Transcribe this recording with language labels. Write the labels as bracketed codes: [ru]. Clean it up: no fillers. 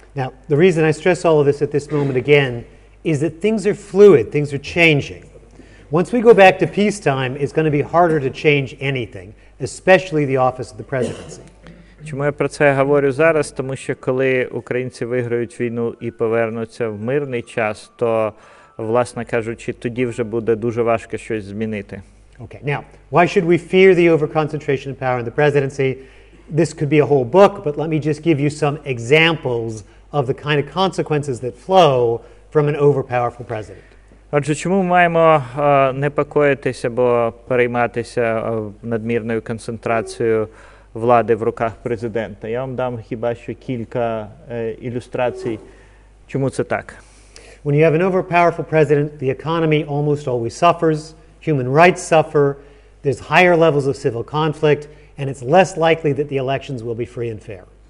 [en] Now, the reason I stress all of this at this moment again is that things are fluid, things are changing. Once we go back to peacetime, it's going to be harder to change anything, especially the office of the presidency. [uk] Чому я про це говорю зараз? Тому що коли українці виграють війну і повернуться в мирний час, то, власне кажучи, тоді вже буде дуже важко щось змінити. [en] Okay, now, why should we fear the overconcentration of power in the presidency? This could be a whole book, but let me just give you some examples of the kind of consequences that flow from an overpowerful president. [uk] Отже, чому ми маємо непокоїтися або перейматися надмірною концентрацією влади в руках президента? Я вам дам хіба що кілька ілюстрацій, чому це так. [en] When you have an overpowerful president, the economy almost always suffers, human rights suffer, there's higher levels of civil conflict, and it's less likely that the elections will be free and fair.